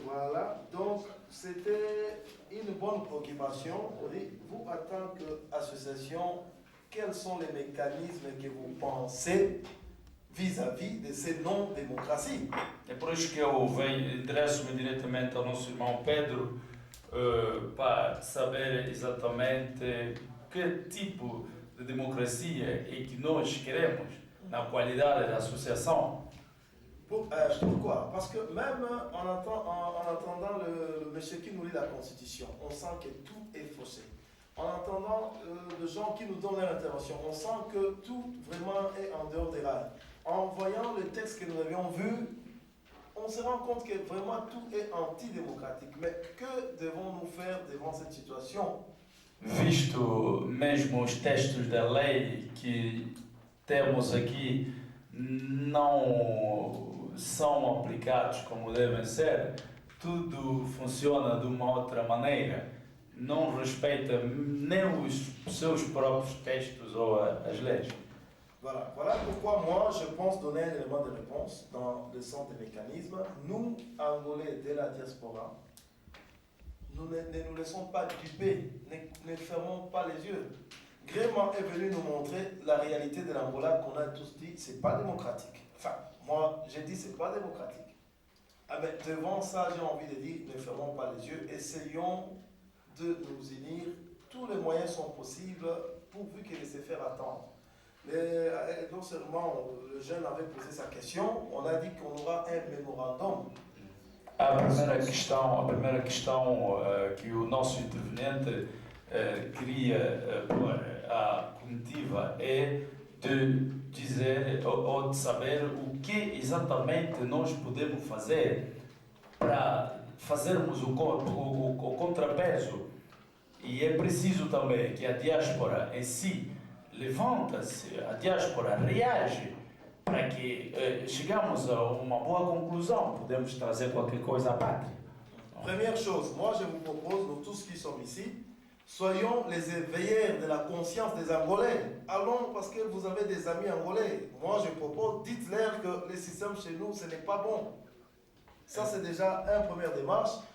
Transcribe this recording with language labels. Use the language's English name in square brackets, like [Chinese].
[French] Voilà, donc c'était une bonne préoccupation. Vous, en tant qu'association, quels sont les mécanismes que vous pensez vis-à-vis de ces non-démocraties? [Portuguese] É por isso que eu interesso-me diretamente ao nosso irmão Pedro para saber exatamente que tipo de democracia é que nós queremos na qualidade da associação. [French] Pourquoi? Parce que même en entendant le monsieur qui nous lit la Constitution, on sent que tout est faussé. En entendant les gens qui nous donnent leur intervention, on sent que tout vraiment est en dehors des rails. En voyant le texte que nous avions vu, on se rend compte que vraiment tout est antidémocratique. Mais que devons-nous faire devant cette situation? [Portuguese] Visto mesmo os textos da lei que temos aqui não são aplicados como devem ser, tudo funciona de uma outra maneira, não respeita nem os seus próprios textos ou as leis. [French] Voilà pourquoi moi je pense donner un élément de réponse dans le sens des mécanismes. Nous, Angolais de la diaspora, nous ne nous laissons pas duper, ne fermons pas les yeux. Gréement est venu nous montrer la réalité de l'Angola qu'on a tous dit, c'est pas démocratique. Enfin, moi, j'ai dit c'est pas démocratique. Ah ben, devant ça, j'ai envie de dire, ne fermons pas les yeux, essayons de nous unir. Tous les moyens sont possibles pourvu que de se faire attendre. Non seulement le jeune avait posé sa question, on a dit qu'on aura un mémorandum. [Portuguese] A primeira questão que o nosso interveniente queria pôr à comitiva é de dizer ou de saber o que exatamente nós podemos fazer para fazermos o contrapeso. E é preciso também que a diáspora em si levanta-se, a diáspora reage para que chegamos a uma boa conclusão, podemos trazer qualquer coisa à pátria. [French] Première chose, moi je vous propose, nous tous qui sommes ici, soyons les éveilleurs de la conscience des Angolais. Allons, parce que vous avez des amis angolais. Moi je propose, dites-leur que le système chez nous, ce n'est pas bon. Ça, c'est déjà une première démarche.